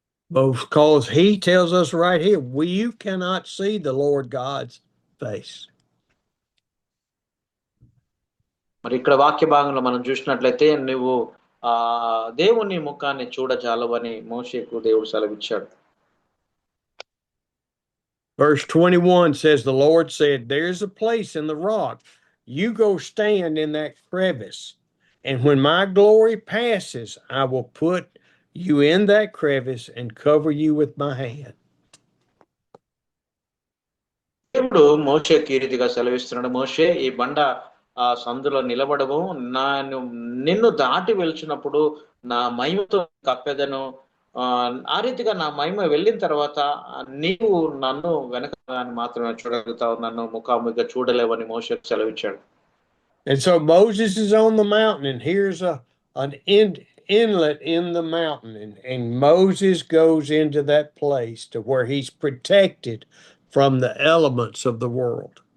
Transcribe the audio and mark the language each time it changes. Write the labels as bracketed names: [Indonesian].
[English] Because he tells us right here, you cannot see the Lord God's face. [Telugu] మరి ఇక్కడ వాక్య భాగంలో మనం చూసినట్లయితే నువ్వు దేవుని ముఖాన్ని చూడజాలవని మోషేకు దేవుడు సెలవిచ్చాడు. [English] Verse 21 says, the Lord said, there's a place in the rock. You go stand in that crevice. And when my glory passes, I will put you in that crevice and cover you with my hand. [Telugu] దేవుడు మోషేకి ఈ రీతిగా సెలవిస్తున్నాడు, మోషే ఈ బండ సందులో నిలబడము, నిన్ను దాటి వెళ్చినప్పుడు నా మహిమతో కప్పెదను, ఆ రీతిగా నా మహిమ వెళ్ళిన తర్వాత నీవు నన్ను వెనక మాత్రమే చూడగలుగుతావు, నన్ను ముఖాముఖిగా చూడలేవని మోషేకు సెలవిచ్చాడు. [English] And so Moses is on the mountain, and here's an inlet in the mountain, and Moses goes into that place to where he's protected from the elements of the world.